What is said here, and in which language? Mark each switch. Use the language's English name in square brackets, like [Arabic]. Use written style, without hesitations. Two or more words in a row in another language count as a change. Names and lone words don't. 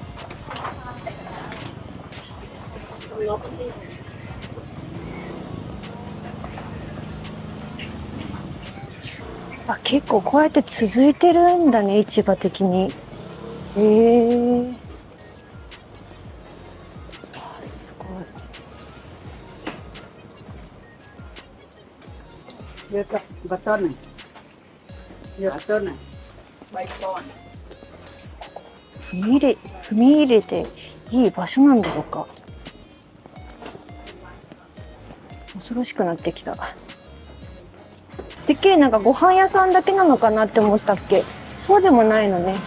[Japanese] あ、結構こうやって続いてるんだね、市場的に。へえ。あ、すごい。 [Indonesian] betul nih. Ya betul nih. Baik kawan. [Japanese] 踏み入れていい場所なんだろうか。恐ろしくなってきた。てっきりなんかご飯屋さんだけなのかなって思ったっけ。そうでもないのね。